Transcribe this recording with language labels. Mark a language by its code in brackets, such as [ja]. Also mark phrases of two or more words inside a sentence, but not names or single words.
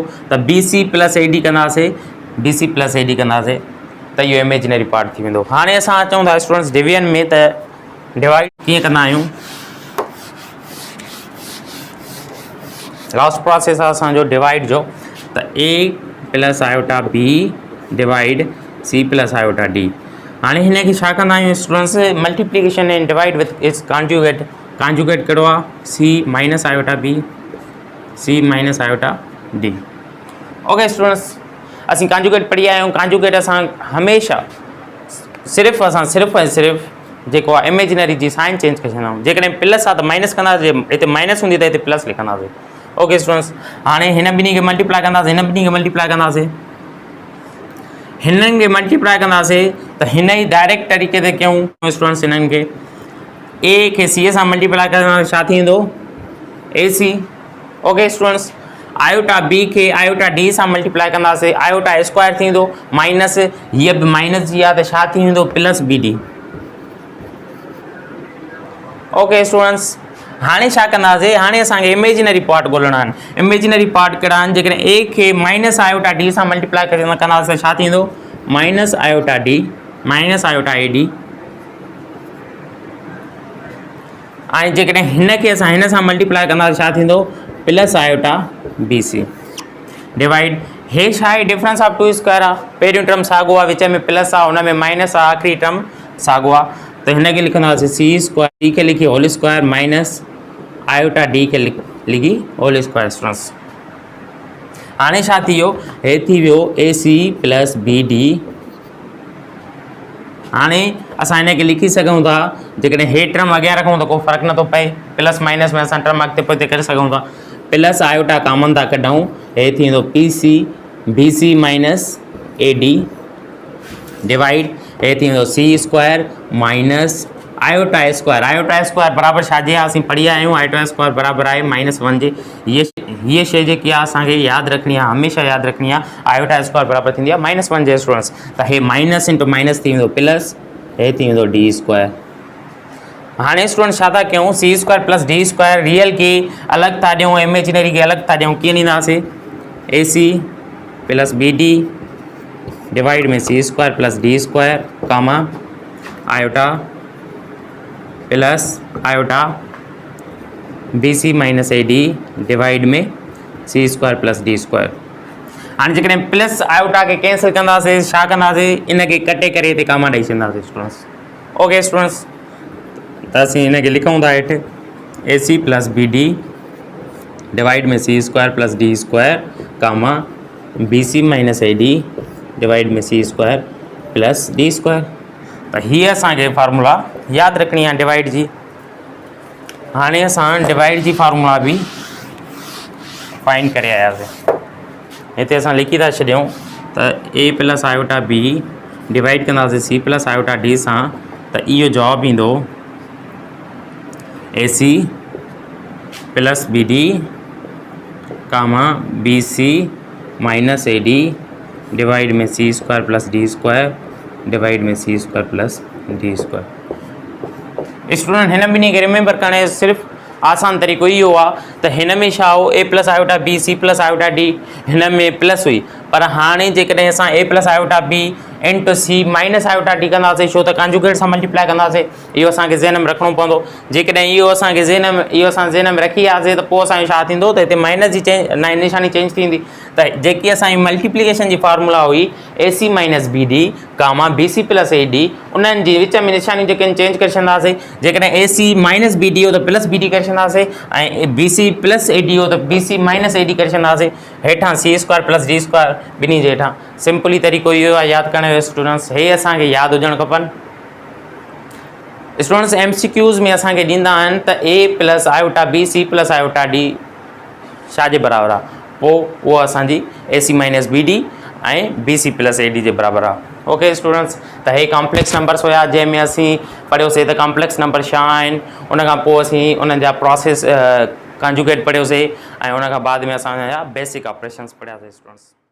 [sd] त [en] BC plus AD [sd] कंदासीं, [en] BC plus AD [sd] कंदासीं त इहो [en] imaginary part [sd] थी वेंदो। हाणे असां अचूं था [en] students division [sd] में, त डिवाइड कीअं कंदा आहियूं। [en] last process [sd] आहे असांजो डिवाइड जो, त [en] a plus iota b divide c plus iota d. [sd] हाणे हिन खे छा कंदा आहियूं [en] students, multiplication and divide with its conjugate. [sd] कॉन्जुगेट कहिड़ो आहे, [en] c minus iota b, c minus iota d. okay students, [sd] असीं कॉन्जुगेट पढ़ी आया आहियूं। कॉन्जुगेट असां हमेशह सिर्फ़ु ऐं सिर्फ़ु जेको आहे इमेजिनरी जी [en] sign change [sd] करे छॾंदा आहियूं। जेकॾहिं प्लस आहे त माइनस कंदासीं, हिते माइनस हूंदी त हिते प्लस लिखंदासीं। [en] okay students, [sd] हाणे हिन ॿिन्ही खे मल्टीप्लाई कंदासीं, हिन ॿिन्ही खे मल्टीप्लाई कंदासीं, हिननि खे मल्टीप्लाई कंदासीं त हिन ई डायरेक्ट तरीक़े ते कयूं स्टूडेंट्स। हिननि खे ए खे सी सां मल्टीप्लाई कंदासीं, छा थींदो, [en] a c. okay students, iota b [sd] खे [en] iota d [sd] सां मल्टीप्लाई कंदासीं, [en] iota square [sd] थींदो माइनस, हीअ बि माइनस जी आहे त छा थींदो, [en] plus b d. okay students, [sd] हाणे छा कंदासीं, हाणे असांखे [en] imaginary part [sd] ॻोल्हणा आहिनि। [en] imaginary part [sd] कहिड़ा आहिनि, जेकॾहिं ए खे [en] minus iota d [sd] सां मल्टीप्लाई कंदासीं छा थींदो, [en] minus iota d, minus iota a d. [sd] ऐं जेकॾहिं हिन खे असां हिन सां मल्टीप्लाई कंदासीं छा थींदो, [en] plus iota b c divide. [sd] हे छा आहे, [en] difference of two square आहे। [sd] पहिरियों टर्म साॻियो आहे, विच में प्लस आहे, हुन में माइनस आहे, आख़िरी टर्म साॻियो आहे। त हिन खे लिखंदासीं [en] c square, [sd] सी खे लिखी [en] whole square minus iota d [sd] खे लिखी [en] whole square students. [sd] हाणे छा थी वियो, हे थी वियो [en] a c plus b d. [sd] हाणे असां हिन खे लिखी सघूं था, जेकॾहिं हे टर्म अॻियां रखूं त को फ़र्क़ु नथो पए, [en] plus minus [sd] में असां टर्म अॻिते पोइते करे सघूं था। [en] plus iota [sd] कॉमन था कढूं, हे थींदो [en] p c b c minus a d divide, [sd] हे थींदो [en] c square minus iota square. iota square [sd] बराबरि छाजे आहे, असीं पढ़ी आया आहियूं, [en] iota square [sd] बराबरि आहे -1 जे। हीअ शइ जेकी आहे असांखे यादि रखणी आहे, हमेशह यादि रखणी आहे। [en] iota square [sd] बराबरि थींदी आहे -1 जे स्टूडेंट्स। त हे [en] minus into minus [sd] थी वेंदो प्लस, हे थी वेंदो [en] d square. [sd] हाणे स्टूडेंट छा था कयूं, [en] c square plus d square, [sd] रियल खे अलॻि था ॾियूं, इमेजिनरी खे अलॻि था ॾियूं। कीअं ॾींदासीं, [en] a c plus b d divide में c square plus d square comma iota plus iota b c minus a d divide में c square plus d square. [sd] हाणे जेकॾहिं [en] plus iota [sd] खे कैंसिल कंदासीं, छा कंदासीं, इन खे कटे करे हिते कामा ॾेई छॾींदासीं स्टूडेंट्स। [en] okay students, [sd] त असीं हिन खे लिखूं था हेठि, [en] a c plus b d divide में c square plus d square comma b c minus a d divide में c square plus d square. [sd] त हीअ असांखे फार्मूला यादि रखणी आहे डिवाइड जी। हाणे असां डिवाइड जी फार्मूला बि फाइंड करे आयासीं। हिते असां लिखी था छॾियूं त [en] a plus iota b divide [sd] कंदासीं [en] c plus iota d [sd] सां, त इहो जवाबु ईंदो [en] a c plus b d comma b c minus a d divide [sd] में [en] c square plus d square divide [sd] में [en] c square plus d square. [sd] स्टूडेंट हिन ॿिन्ही खे रिमेंबर करण जो सिर्फ़ु आसान तरीक़ो इहो आहे त हिन में छा हो, [en] a plus iota b c plus iota d, [sd] हिन में प्लस हुई, पर हाणे जेकॾहिं असां [en] a plus iota b into c minus iota d [sd] कंदासीं, छो त कॉन्जुगेट सां मल्टीप्लाई कंदासीं। इहो असांखे ज़हन में रखिणो पवंदो। जेकॾहिं इहो असांखे ज़हन में रखी वियासीं त पोइ असांजो छा थींदो, त हिते माइनस जी निशानी चेंज थींदी। त जेकी असांजी मल्टीप्लिकेशन जी फार्मूला हुई [en] a c minus b d comma b c plus a d, [sd] उन्हनि जी विच में निशानी जेके आहिनि चेंज करे छॾंदासीं। जेकॾहिं [en] a c minus b d [sd] हो त [en] plus b d [sd] करे छॾंदासीं, ऐं [en] b c plus a d [sd] हो त [en] b c minus a d [sd] करे छॾंदासीं। हेठां [en] c square plus d square [sd] ॿिन्ही जे हेठां। सिंपली तरीक़ो इहो आहे यादि करण जो स्टूडेंट्स, हे असांखे यादि हुजणु खपनि। स्टूडेंट्स MCQs में असांखे ॾींदा आहिनि त [en] a plus iota b c plus iota d [sd] छाजे बराबरि आहे, पोइ उहो असांजी [en] a c minus b d [sd] ऐं [en] b c plus a d [sd] जे बराबरि आहे। [en] okay students, [sd] त हे [en] complex numbers [sd] हुया जंहिंमें असीं पढ़ियोसीं त [en] complex number [sd] छा आहिनि, उन खां पोइ असीं उन्हनि जा [en] process conjugate [sd] पढ़ियोसीं, ऐं उन खां बाद में असां [en] basic operations [sd] पढ़ियासीं स्टूडेंट्स।